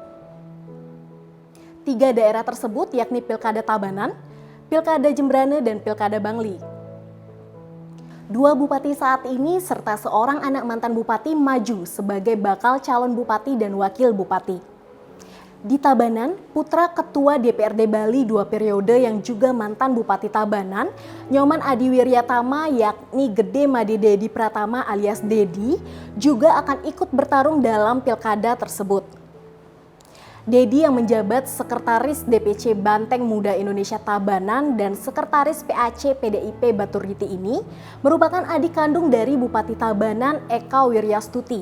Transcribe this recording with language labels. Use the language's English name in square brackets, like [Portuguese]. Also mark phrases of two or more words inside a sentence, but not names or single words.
[Indonesian] 3 daerah tersebut yakni Pilkada Tabanan, Pilkada Jembrane, dan Pilkada Bangli. 2 bupati saat ini serta seorang anak mantan bupati maju sebagai bakal calon bupati dan wakil bupati. Di Tabanan, putra Ketua DPRD Bali 2 periode yang juga mantan Bupati Tabanan, Nyoman Adi Wiryatama yakni Gede Made Dedi Pratama alias Dedi, juga akan ikut bertarung dalam pilkada tersebut. Dedi yang menjabat Sekretaris DPC Banteng Muda Indonesia Tabanan dan Sekretaris PAC PDIP Baturiti ini merupakan adik kandung dari Bupati Tabanan Eka Wiryastuti.